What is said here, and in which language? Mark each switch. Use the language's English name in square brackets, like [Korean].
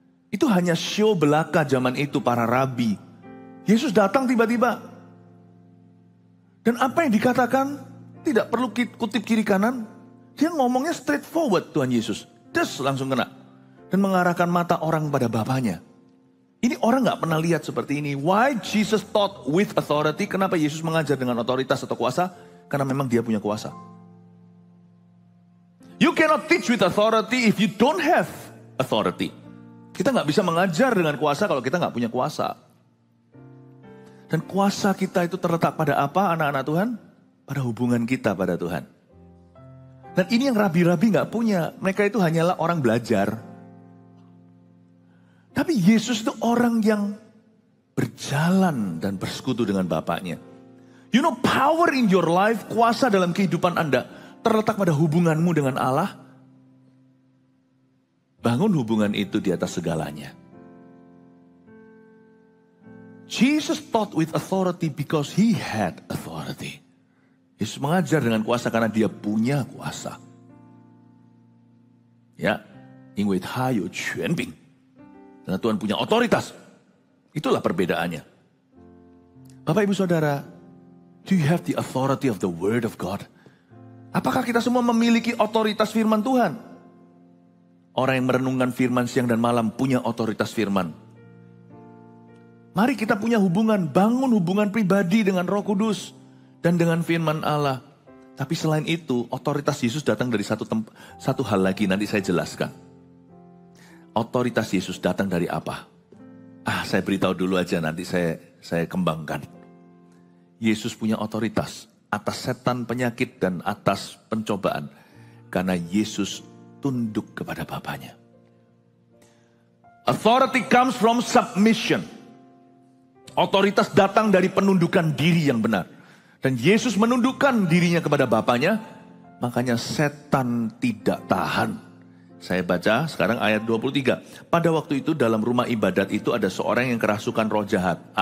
[Indonesian] Itu hanya show belaka zaman itu para rabi. Yesus datang tiba-tiba. Dan apa yang dikatakan tidak perlu kutip kiri kanan. Dia ngomongnya straightforward Tuhan Yesus. Des langsung kena. Dan mengarahkan mata orang pada Bapanya. Ini orang gak pernah lihat seperti ini. [English] Why Jesus taught with authority? [Indonesian] Kenapa Yesus mengajar dengan otoritas atau kuasa? Karena memang dia punya kuasa. [English] You cannot teach with authority if you don't have authority. [Indonesian] Kita gak bisa mengajar dengan kuasa kalau kita gak punya kuasa. Dan kuasa kita itu terletak pada apa anak-anak Tuhan? Pada hubungan kita pada Tuhan. Dan ini yang rabi-rabi gak punya. Mereka itu hanyalah orang belajar. Tapi Yesus itu orang yang berjalan dan bersekutu dengan Bapaknya. [English] You know, power in your life, [Indonesian] kuasa dalam kehidupan Anda, terletak pada hubunganmu dengan Allah. Bangun hubungan itu di atas segalanya. [English] Jesus taught with authority because he had authority. [Indonesian] Yesus mengajar dengan kuasa karena dia punya kuasa. Ya, [Chinese] 因为他有权柄. [Indonesian] Karena Tuhan punya otoritas. Itulah perbedaannya. Bapak Ibu Saudara, [English] do you have the authority of the Word of God? [Indonesian] Apakah kita semua memiliki otoritas firman Tuhan? Orang yang merenungkan firman siang dan malam punya otoritas firman. Mari kita punya hubungan, bangun hubungan pribadi dengan Roh Kudus dan dengan firman Allah. Tapi selain itu, otoritas Yesus datang dari satu hal lagi, nanti saya jelaskan. Otoritas Yesus datang dari apa? Saya beritahu dulu aja, nanti saya kembangkan. Yesus punya otoritas atas setan, penyakit, dan atas pencobaan. Karena Yesus tunduk kepada Bapanya. [English] Authority comes from submission. [Indonesian] Otoritas datang dari penundukan diri yang benar. Dan Yesus menundukkan dirinya kepada Bapanya, makanya setan tidak tahan. Saya baca sekarang ayat 23. Pada waktu itu dalam rumah ibadat itu ada seorang yang kerasukan roh jahat.